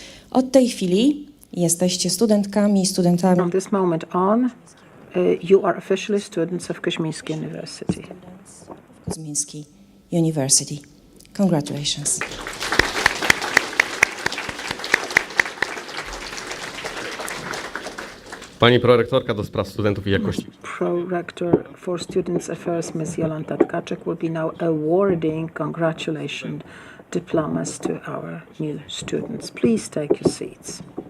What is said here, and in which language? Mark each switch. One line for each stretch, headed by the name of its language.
Polish: Od tej chwili jesteście studentkami i studentami
English: From this moment on, you are officially students of Kozminski University. Kozminski University. Congratulations.
Polish: Pani prorektorka do spraw studentów i jakości.
English: Pro-Rector for Students Affairs, Ms. Jolanta Tkaczyk, will be now awarding congratulations diplomas to our new students. Please take your seats.